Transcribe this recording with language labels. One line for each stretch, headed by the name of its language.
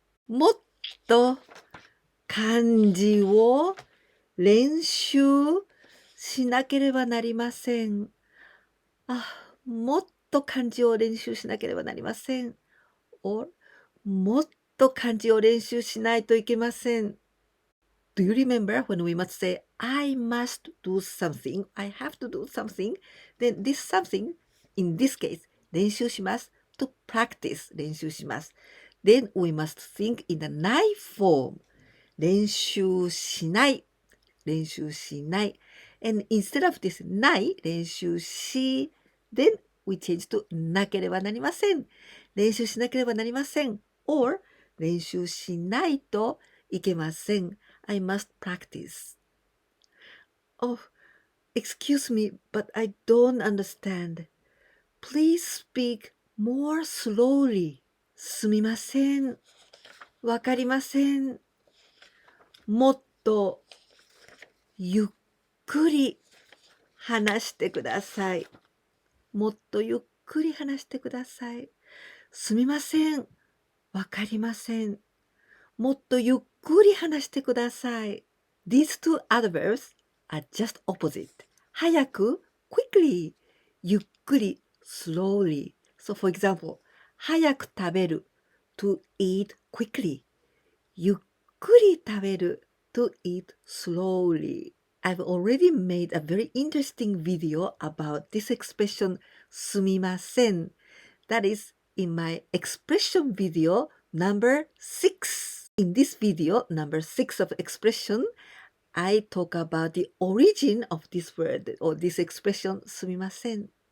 Japanese: もっと漢字を練習しなければなりません。もっと漢字を練習しなければなりません。もっと漢字を練習しないといけません。
English: Do you remember when we must say, I must do something, I have to do something, then this something, in this case, 練習します to practice 練習します。 Then we must think in theないform 練習しない練習しない and instead of this ない練習し then we change to なければなりません練習しなければなりません or 練習しないといけません I must practice. Oh, excuse me, but I don't understand. Please speak more slowly.
Japanese: すみません。わかりません。もっとゆっくり話してください。もっとゆっくり話してください。すみません。わかりません。もっとゆっくり話してください。
English: These two adverbs are just opposite. 早く quickly ゆっくり slowly. So for example,
Japanese: 早く食べる
English: to eat quickly.
Japanese: ゆっくり食べる
English: to eat slowly. I've already made a very interesting video about this expression すみません. That is in my expression video number 6. In this video, number 6 of expression, I talk about the origin of this word or this expression すみません.